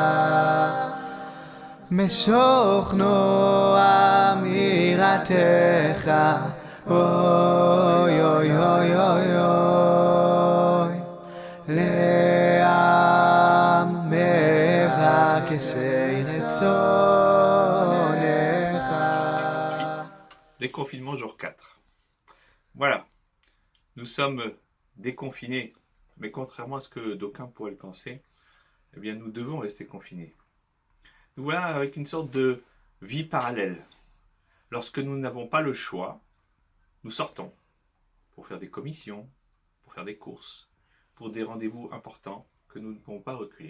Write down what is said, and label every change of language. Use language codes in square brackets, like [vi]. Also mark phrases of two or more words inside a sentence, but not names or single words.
[he] משוך נועם יראתך, אוי אוי אוי אוי אוי, לעם מבקשי רצונך. [fr] Déconfinement jour 4. Voilà, nous sommes déconfinés, mais contrairement à ce que d'aucuns pourraient le penser, eh bien nous devons rester confinés. Nous voilà avec une sorte de vie parallèle. Lorsque nous n'avons pas le choix, nous sortons pour faire des commissions, pour faire des courses, pour des rendez-vous importants que nous ne pouvons pas recueillir.